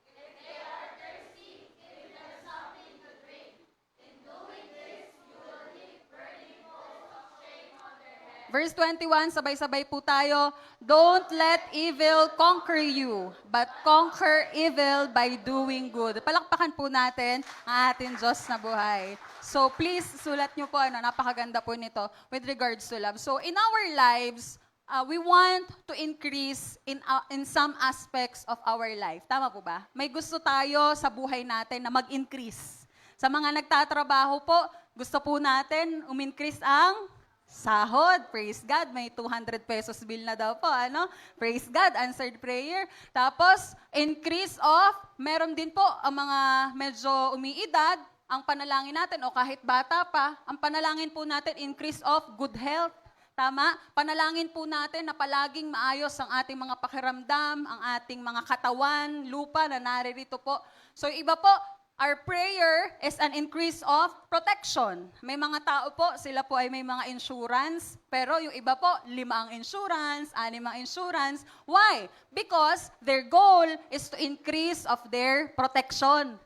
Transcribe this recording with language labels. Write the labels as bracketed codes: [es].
[en] If they are thirsty, give them something to drink. In doing this, you will heap burning coals of shame on their heads. [tl] Verse 21, sabay-sabay po tayo. [en] Don't let evil conquer you, but conquer evil by doing good. [tl] Palakpakan po natin ang ating Diyos na buhay. So please, sulat nyo po, napakaganda po nito [en] with regards to love. So in our lives, we want to increase in some aspects of our life. [tl] Tama po ba? May gusto tayo sa buhay natin na mag-increase. Sa mga nagtatrabaho po, gusto po natin um-increase ang sahod. Praise God. May 200 pesos bill na daw po. Praise God. [en] Answered prayer. [tl] Tapos, increase of, meron din po ang mga medyo umiidad, ang panalangin natin, o kahit bata pa, ang panalangin po natin, [en] increase of good health. [tl] Tama? Panalangin po natin na palaging maayos ang ating mga pakiramdam, ang ating mga katawan, lupa na naririto po. [en] So, [tl] iba po, [en] our prayer is an increase of protection. [tl] May mga tao po, sila po ay may mga insurance, pero yung iba po, 5 ang insurance, 6 ang insurance. [en] Why? Because their goal is to increase of their protection.